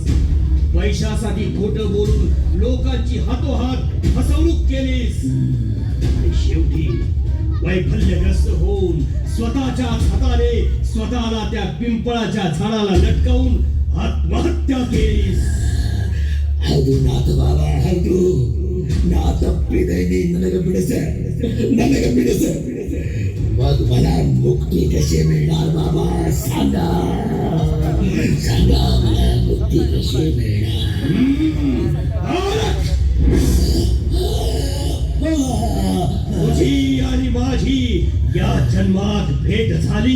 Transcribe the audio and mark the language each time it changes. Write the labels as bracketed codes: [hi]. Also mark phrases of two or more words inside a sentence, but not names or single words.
[mr] पैशासाठी खोटं बोलून लोकांची हातोहात फसवणूक केलीस. आणि शेवटी वैफल्यग्रस्त होऊन स्वतःच्याच हाताने स्वतःला त्या पिंपळाच्या झाडाला लटकवून आत्महत्या केलीस. [kn] ಹೌದು ನಾಥ ಬಾಬಾ, ಹೌದು. ನಾ ತಪ್ಪಿದ್ದೀನಿ, ನನಗೆ ಬಿಡಿಸ. [mr] मग मला मुक्ती कशी मिळणार बाबा? सांगा मला मुक्ती कशी मिळणार? तुझी आणि माझी या जन्मात भेट झाली.